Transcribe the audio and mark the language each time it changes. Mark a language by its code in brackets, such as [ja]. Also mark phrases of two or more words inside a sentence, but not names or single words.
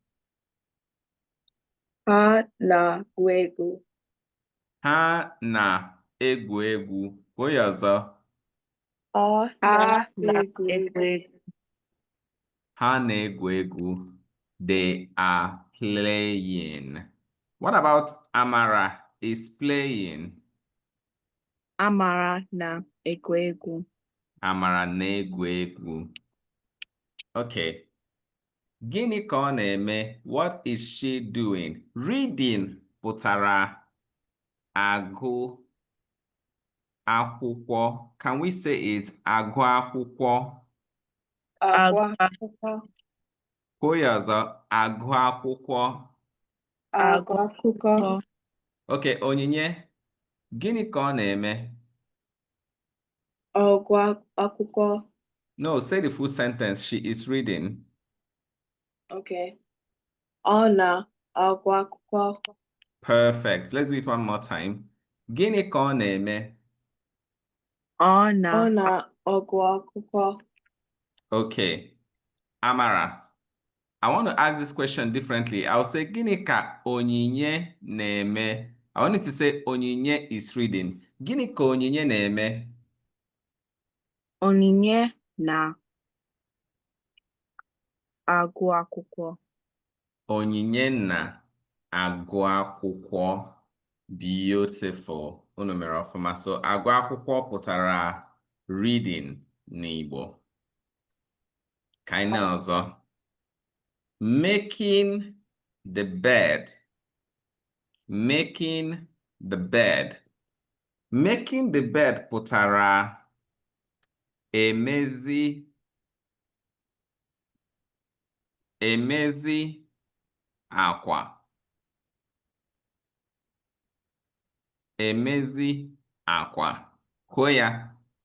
[ig] Ha na-egwu egwu. Ha na-egwu egwu. Kwuo ya ọzọ. Ọ na-egwu egwu. Ha na-egwu egwu. [en] They are playing. What about Amara is playing? [ig] Amara na-egwu egwu. Amara na-egwu egwu. Okay. Gịnị ka ọ na-eme? [en] What is she doing? [ig] Reading pụtara agụ akwụkwọ. [en] Can we say it? [ig] Agụ akwụkwọ. Agwa akwụkwọ. Kwuo ya ọzọ. Agụ akwụkwọ. Agwa akwụkwọ. Okay, Onyinye. Gịnị ka ọ na-eme? Agwa akwụkwọ. [en] No, say the full sentence. She is reading. [ig] Okay. Ọ na-agụ akwụkwọ. [en] Perfect. Let's do it one more time. [ig] Gịnị ka ọ na-eme? Ọ na-agụ akwụkwọ. [en] Okay. Amara, I want to ask this question differently. I'll say, [ig] gịnị ka Onyinye na-eme? [en] I want you to say, Onyinye is reading. [ig] Gịnị ka Onyinye na-eme? Onyinye na-agụ akwụkwọ. Onyinye na-agụ akwụkwọ. Beautiful. Unu mere ọfụma. So, agụ akwụkwọ pụtara reading n'Igbo. Ka anyị na ọzọ. [en] Making the bed. Making the bed. Making the bed [ig] pụtara emezi àkwà. Emezi àkwà. Kwuo ya.